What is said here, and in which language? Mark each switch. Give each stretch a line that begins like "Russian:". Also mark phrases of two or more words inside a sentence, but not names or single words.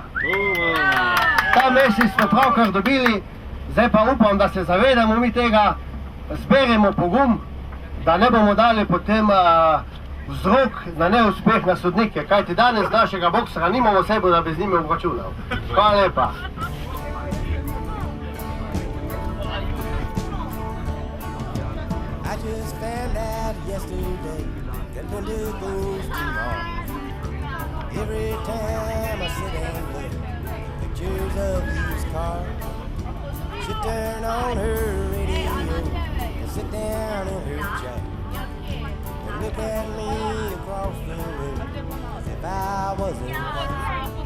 Slovenian: Ta mesec smo pravkar dobili, zdaj pa upam, da se zavedamo mi tega, zberemo pogum, da ne bomo dali potem vzrok na neuspeh na sodnike, kajti danes našega boksera nimamo sebe, da bi z njimi obračunal. Hvala lepa.
English: I just found out yesterday that winter goes too long. Every time I sit and look pictures of used cars, she turn on her radio and sit down in her chair and look at me across the room as if I wasn't there.